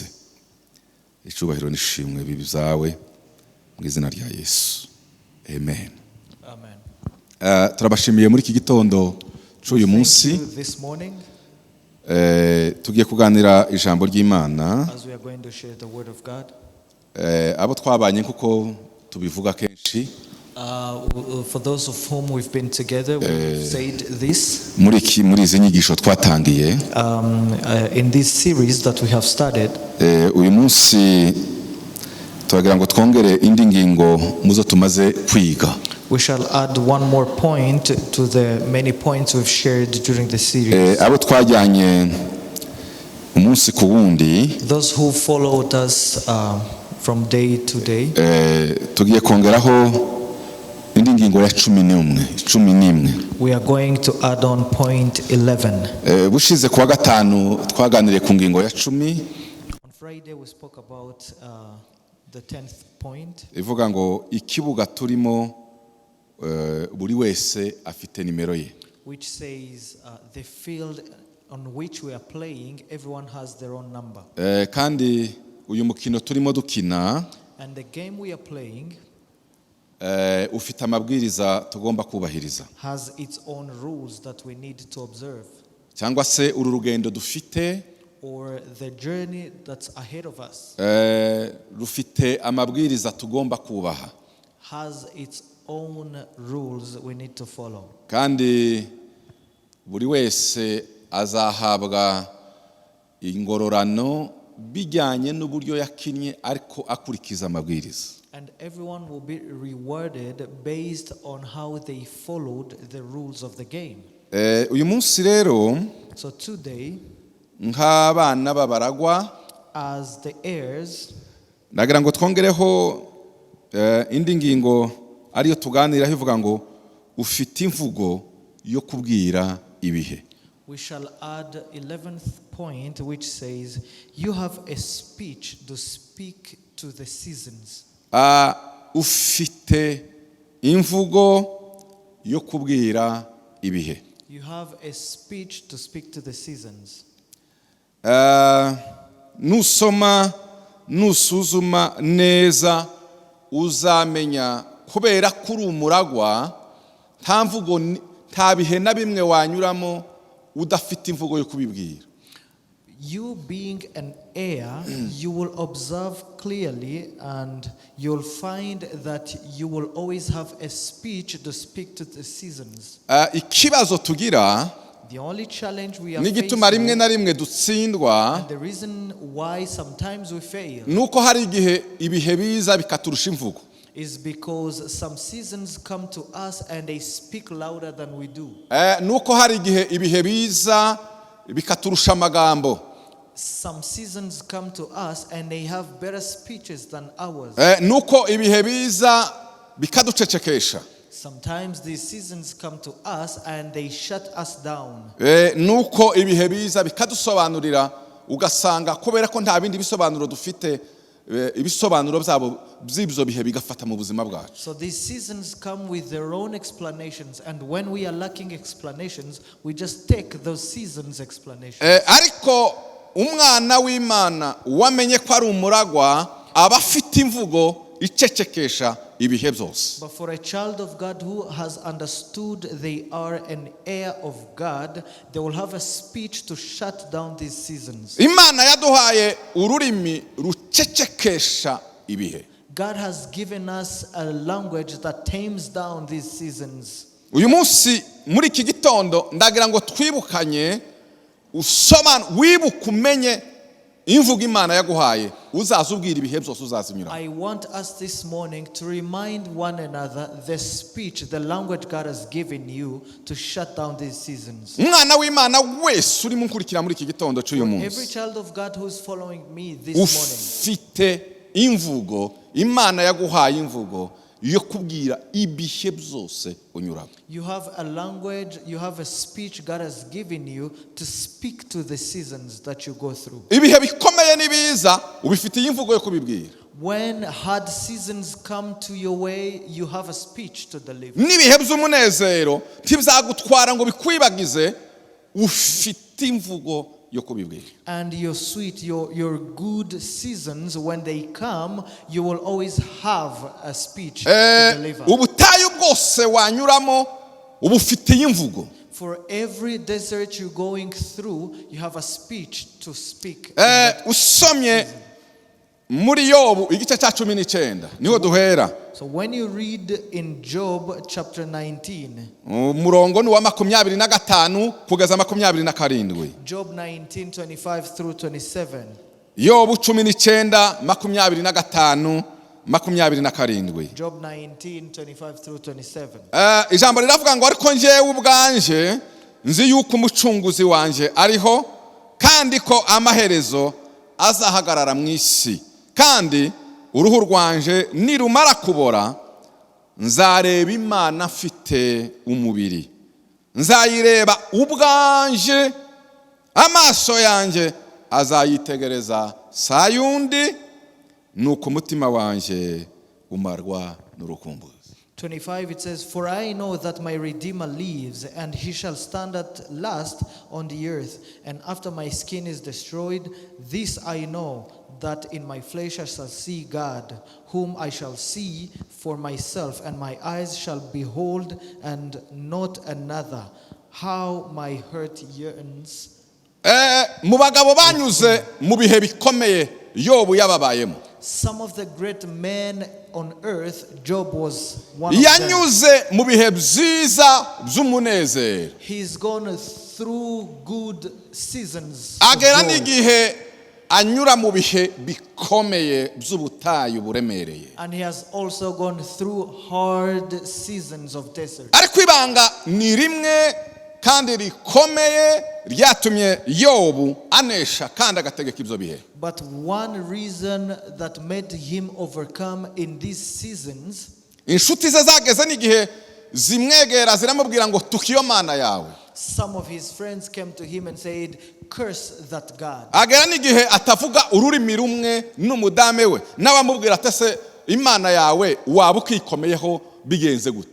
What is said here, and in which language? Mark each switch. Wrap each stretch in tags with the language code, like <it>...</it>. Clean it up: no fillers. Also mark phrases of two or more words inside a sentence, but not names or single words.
<rw>Icubahiro nishimwe bibi zawe mu izina rya Yesu. Amen. Amen. Turabashimiye muri iki gitondo cy'uyu munsi. Tugiye kuganira ijambo ry'Imana.</rw> <en>As we are going to share the word of God.</en> <rw>Abo twabanye kuko tubivuga kenshi.</rw> <en>For those of whom we've been together, we've said this.</en> <rw>Muri izi nyigisho twatangiye.</rw> <en>In this series that we have started.</en> <rw>Uyu munsi turagira ngo twongere indi ngingo muzo tumaze kwiga.</rw> <en>We shall add one more point to the many points we've shared during the series.</en> <rw>Abo twajyanye umunsi ku wundi.</rw> <en>Those who followed us from day to day.</en> <rw>Tugiye kongeraho indi ngingo ya 11.</rw> <en>We are going to add on point 11.</en> <rw>Bushize kuwa gatanu twaganiriye ku ngingo ya 10.</rw> <en>On Friday we spoke about the 10th point.</en> <rw>Ivuga ngo ikibuga turimo buri wese afite nimero ye.</rw> <en>Which says the field on which we are playing, everyone has their own number.</en> <rw>Kandi uyu mukino turimo dukina,</rw> <en>and the game we are playing</en> <rw>ufite amabwiriza tugomba kubahiriza.</rw> <en>Has its own rules that we need to observe.</en> <rw>Cyangwa se uru rugendo dufite,</rw> <en>or the journey that's ahead of us,</en> <rw>rufite amabwiriza tugomba kubaha.</rw> <en>Has its own rules we need to follow.</en> <rw>Kandi buri wese azahabwa ingororano bijyanye n'uburyo yakinnye ariko akurikiza amabwiriza.</rw> <en>And everyone will be rewarded based on how they followed the rules of the game.</en> <rw>Uyu munsi rero,</rw> <en>so today,</en> <rw>nk'abana b'abaragwa,</rw> <en>as the heirs,</en> <rw>nagira ngo twongereho indi ngingo ariyo tuganira ivuga ngo ufite imvugo yo kubwira ibihe.</rw> <en>We shall add 11th point, which says you have a speech to speak to the seasons.</en> <rw>Ufite imvugo yo kubwira ibihe.</rw> <en>You have a speech to speak to the seasons.</en> <rw>Nusoma nusuzuma neza uzamenya kubera kuri umuragwa nta mvugo nta bihe na bimwe wanyuramo udafite imvugo yo kubibwira.</rw> <en>You being an heir, you will observe clearly and you'll find that you will always have a speech to speak to the seasons.</en> <rw>Ikibazo tugira,</rw> <en>the only challenge we are</en> <rw>n'igituma rimwe na rimwe dutsindwa,</rw> <en>and the reason why sometimes we fail,</en> <rw>nuko hari igihe ibihe biza bikaturusha imvugo.</rw> <en>Is because some seasons come to us and they speak louder than we do.</en> <rw>Nuko hari igihe ibihe biza bikaturusha amagambo.</rw> <en>Some seasons come to us and they have better speeches than ours.</en> <rw>Nuko ibihe biza bikaducecekesha.</rw> <en>Sometimes these seasons come to us and they shut us down.</en> <rw>Nuko ibihe biza bikadusobanurira ugasanga kubera ko nta bindi bisobanuro dufite, ibisobanuro byabo by'ibyo bihe bigafata mu buzima bwacu.</rw> <en>So these seasons come with their own explanations, and when we are lacking explanations, we just take those seasons explanations.</en> <rw>Ariko umwana w'Imana wamenye ko ari umuragwa aba afite imvugo icecekesha ibihe byose.</rw> <en>But for a child of God who has understood they are an heir of God, they will have a speech to shut down these seasons.</en> <rw>Imana yaduhaye ururimi rucecekesha ibihe.</rw> <en>God has given us a language that tames down these seasons.</en> <rw>uyu munsi muri iki gitondo ndagira ngo twibukanye wibuka umenye imvugo Imana yaguhaye uzaza ubwira ibihe byose uzazinyura.</rw> <en>I want us this morning to remind one another the speech, the language God has given you to shut down these seasons.</en> <rw>Umwana w'Imana wese urimo nkurikira muri iki gitondo cy'uyu</rw> <en>Every</en> <rw>munsi</rw> <en>child of God who is following me this morning,</en> <rw>ufite imvugo Imana yaguhaye imvugo yo kubwira ibihe byose unyuramo.</rw> <en>you have a language, you have a speech God has given you to speak to the seasons that you go through.</en> <rw>Ibihe bikomeye nibiza ubifitiye imvugo yo kubibwira.</rw> <en>When hard seasons come to your way, you have a speech to deliver.</en> <rw>N'ibihe by'umunezero ntibizagutwara ngo bikwibagize, ufite imvugo yo kubibwira.</rw> <en>And your sweet, your good seasons, when they come, you will always have a speech to deliver.</en> <rw>Ubutayu bwose wanyuramo ubufitiye imvugo.</rw> <en>For every desert you're going through, you have a speech to speak.</en> <rw>Usomye muri Yobu igice cya 19 niho duhera.</rw> <en>So when you read in Job chapter 19,</en> <rw>umurongo ni wa 25 kugeza 27.</rw> <en>Job 19:25 through 27.</en> <rw>Yobu 19 25 27.</rw> <en>Job 19:25 through 27.</en> <rw>Ijambo riravuga ngo ariko njyewe ubwanje nzi yuko umucunguzi wanje ariho kandi ko amaherezo azahagarara mu isi, kandi uruhu rwanje nirumara kubora nzareba Imana afite umubiri, nzayireba ubwanje, amaso yanjye azayitegereza sayundi, nuko umutima wanje umarwa n'urukumbuzi.</rw> <en>25, it says, For I know that my Redeemer lives, and he shall stand at last on the earth. And after my skin is destroyed, this I know, that in my flesh I shall see God, whom I shall see for myself, and my eyes shall behold, and not another. How my heart yearns.</en> <rw>Mu bagabo banyuze mu bihe bikomeye Yobu yababayemo.</rw> <en>Some of the great men on earth, Job was one of them.</en> <rw>Yanyuze mu bihe byiza by'umunezero.</rw> <en>He's gone through good seasons.</en> <rw>Agera n'igihe anyura mu bihe bikomeye by'ubutayu buremereye.</rw> <en>And he has also gone through hard seasons of desert.</en> <rw>Ariko ibanga ni rimwe kandi rikomeye ryatumye Yobu anesha kandi agategeka ibyo bihe.</rw> <en>But one reason that made him overcome in these seasons,</en> <rw>inshuti ze zageze n'igihe zimwegera ziramubwira ngo tukiyo Mana yawe.</rw> <en>some of his friends came to him and said, curse that God.</en> <rw>Agera n'igihe atavuga ururimi rumwe n'umudame we, n'abamubwira ati se Imana yawe waba ukikomeyeho bigenze gute.</rw>